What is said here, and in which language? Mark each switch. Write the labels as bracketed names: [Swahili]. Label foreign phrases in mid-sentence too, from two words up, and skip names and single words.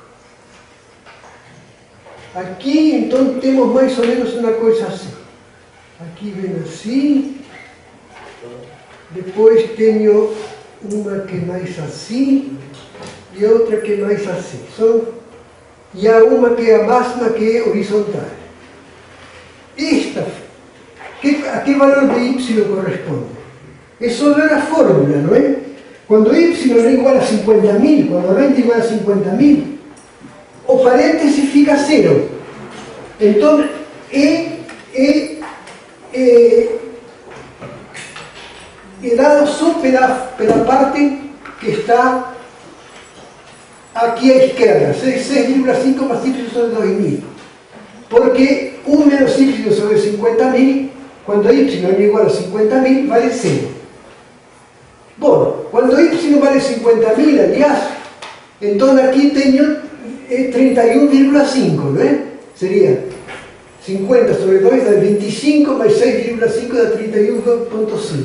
[Portuguese] Aqui então temos mais ou menos uma coisa assim. Aqui vem assim, depois tenho uma que é mais assim e outra que é mais assim. E há uma que é a máxima, que é horizontal. Esta, a que valor de Y corresponde? É só ver a fórmula, não é? Quando Y é igual a 50.000, quando a renta é igual a 50.000, o parêntese fica zero. Então, é dado só pela parte que está aqui à esquerda, 6,5 mais Y sobre 2.000. Porque 1 menos Y sobre 50.000, quando Y é igual a 50.000, vale zero. Bom, quando Y vale 50.000, aliás, então aqui tenho 31,5, não é? Seria 50 sobre 2 dá 25, mais 6,5 dá 31,5.